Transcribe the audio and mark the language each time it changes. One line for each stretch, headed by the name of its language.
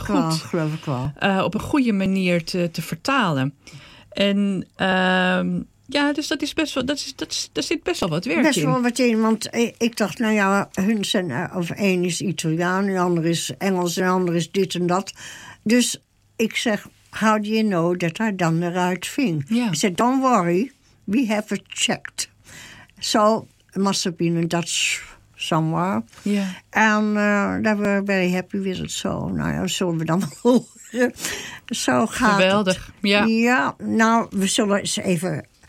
Dutch: ik wel, geloof ik wel. Op een goede manier te vertalen. En dus dat is best wel. Daar zit best wel wat werk best in. Best wel wat in. Want ik dacht, nou ja, hun zijn. Of één is Italiaan, de ander is Engels en de ander is dit en dat. Dus ik zeg.
English: How do you know that I done the right thing? Yeah. I said, don't worry, we have it checked. So it must have been in Dutch somewhere. Yeah. And they were very happy with it.
Dutch: So, nou ja, zullen we dan horen. Zo gaat geweldig, het. Ja. Ja, nou, we zullen eens even...